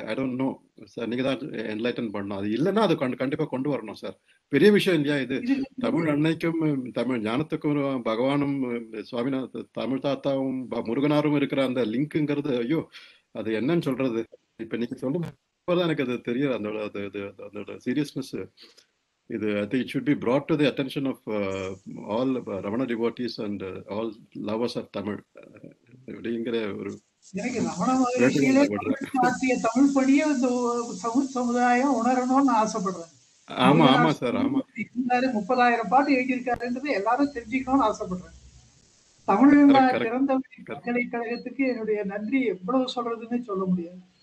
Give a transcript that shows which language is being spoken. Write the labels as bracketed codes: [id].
[en] I don't know sir, [ta] நீங்க தான் enlighten பண்ணணும். அது இல்லைன்னா அது கண்டிப்பா கொண்டு வரணும் சார். பெரிய விஷயம் இல்லையா இது? தமிழ் அன்னைக்கும் தமிழ் ஞானத்துக்கும் பகவானும் சுவாமிநாத தமிழ் தாத்தாவும் முருகனாரும் இருக்கிற அந்த லிங்க்குங்கிறது, ஐயோ அது என்னன்னு சொல்றது. இப்ப நீங்க சொல்லும்போது எனக்கு அது தெரியும், அதோட சீரியஸ்னஸ். [en] இது I think it should be brought to the attention of all Ramana devotees and all lovers of Tamil. [ta] அப்படிங்கிற ஒரு எனக்கு ரமண மகரிஷியிலே தமிழ் படியே சமுதாயம் உணரணும்னு ஆசைப்படுறேன். ஆமா ஆமா சார், ஆமா. 30,000 பாட்டு எழுதியிருக்காருன்றது எல்லாரும் தெரிஞ்சுக்கணும்னு ஆசைப்படுறேன். தமிழ் திறந்த பல்கலைக்கழகத்துக்கு என்னுடைய நன்றி எவ்வளவு சொல்றதுன்னு சொல்ல முடியாது.